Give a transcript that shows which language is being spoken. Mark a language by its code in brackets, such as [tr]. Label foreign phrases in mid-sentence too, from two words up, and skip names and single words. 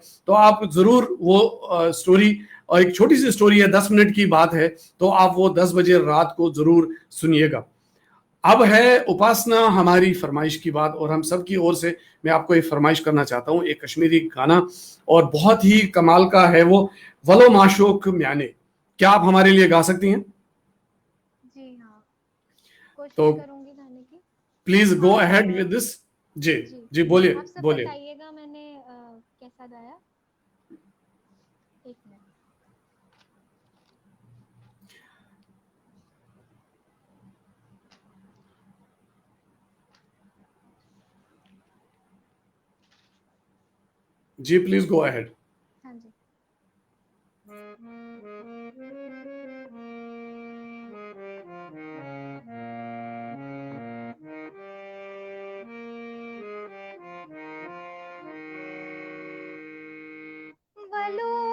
[hi] तो आप जरूर वो स्टोरी, और एक छोटी सी स्टोरी है, 10 मिनट की बात है, तो आप वो 10 बजे रात को जरूर सुनिएगा। अब है उपासना हमारी फरमाइश की बात, और हम सब की ओर से मैं आपको एक फरमाइश करना चाहता हूं, एक कश्मीरी गाना, और बहुत ही कमाल का है वो, वलो माशोक म्याने। क्या आप हमारे लिए गा सकती हैं? जी हाँ, तो कोशिश करूँगी गाने की। [en] please go [hi] आप [en] ahead with this. जी [hi] जी, जी, बोलिए आप सब बोलिए। बताइएगा मैंने कैसा गाया। एक मिनट। [en] जी please go ahead. [hi] हाँ जी। वलो